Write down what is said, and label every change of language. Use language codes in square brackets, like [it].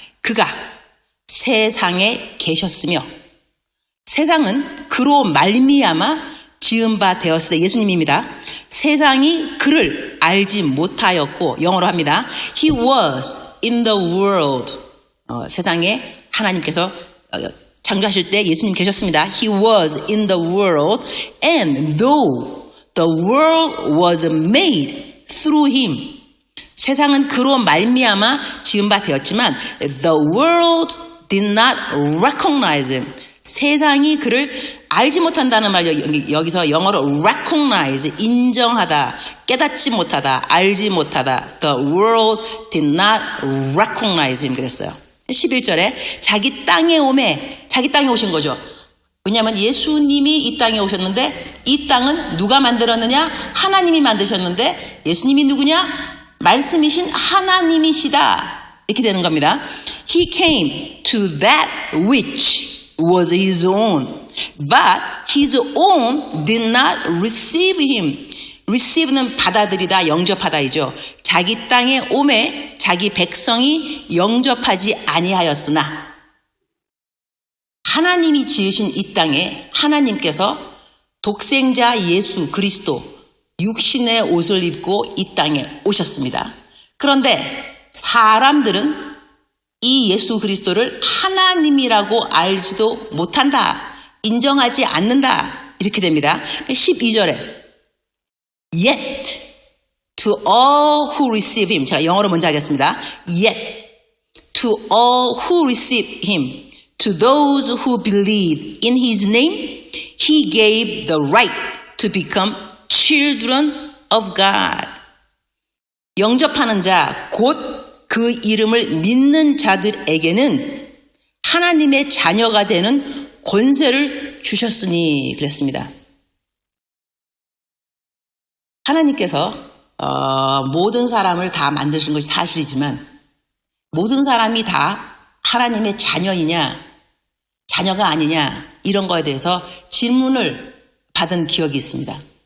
[ko] 그가 세상에 계셨으며 세상은 그로 말미암아 지은 바 되었을 때 예수님입니다. 세상이 그를 알지 못하였고 영어로 합니다. [en] He was in the world. [ko] 세상에 하나님께서 창조하실 때 예수님 계셨습니다. [en] He was in the world, and though the world was made through him. [ko] 세상은 그로 말미암아 지은 바 되었지만 [en] the world did not recognize him. [ko] 세상이 그를 알지 못한다는 말 여기서 영어로 recognize, 인정하다, 깨닫지 못하다, 알지 못하다. [en] The world did not recognize him [ko] 그랬어요. 11절에 자기 땅에 오신 거죠. 왜냐하면 예수님이 이 땅에 오셨는데 이 땅은 누가 만들었느냐? 하나님이 만드셨는데 예수님이 누구냐? 말씀이신 하나님이시다. 이렇게 되는 겁니다. [en] He came to that which was his own, but his own did not receive him. [ko] receive는 받아들이다, 영접하다이죠. 자기 땅에 오매 자기 백성이 영접하지 아니하였으나 하나님이 지으신 이 땅에 하나님께서 독생자 예수 그리스도 육신의 옷을 입고 이 땅에 오셨습니다. 그런데 사람들은 이 예수 그리스도를 하나님이라고 알지도 못한다. 인정하지 않는다. 이렇게 됩니다. [en] 12절에 Yet to all who receive him. [ko] 제가 영어로 먼저 하겠습니다. [en] Yet to all who receive him, to those who believe in his name, he gave the right to become children of God. [ko] 영접하는 자, 곧 그 이름을 믿는 자들에게는 하나님의 자녀가 되는 권세를 주셨으니 그랬습니다. 하나님께서 모든 사람을 다 만드신 것이 사실이지만 모든 사람이 다 하나님의 자녀이냐 자녀가 아니냐 이런 거에 대해서 질문을 받은 기억이 있습니다.